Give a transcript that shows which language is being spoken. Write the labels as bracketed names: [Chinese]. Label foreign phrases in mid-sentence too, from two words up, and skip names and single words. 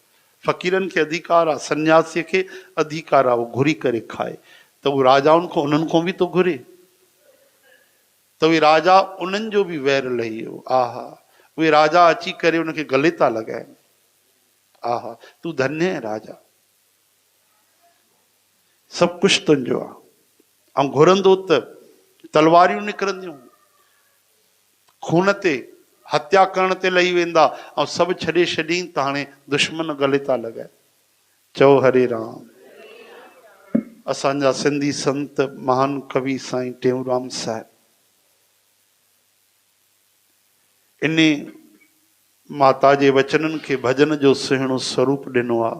[Sindhi] फ़क़ीरनि खे अधिकार आहे, सन्यासीअ खे अधिकार आहे, उहो घुरी करे खाए। त उहो राजाउनि खां उन्हनि खां बि थो घुरे, त उहे राजा उन्हनि जो बि वैर लही वियो। आहा, उहे राजा अची करे उनखे गले था लॻाइनि। आहा, तूं धन्य है राजा, सभु कुझु तुंहिंजो आहे। ऐं घुरंदो त तलवारियूं निकिरंदियूं, खून ते हत्या करण ते लही वेंदा ऐं सभु छॾे छॾीं त हाणे दुश्मन गले था लॻाए। चओ हरे राम। असांजा सिंधी संत महान कवि साईं टेऊंराम साहिब इन माता जे वचननि खे भजन जो सुहिणो स्वरूप ॾिनो आहे।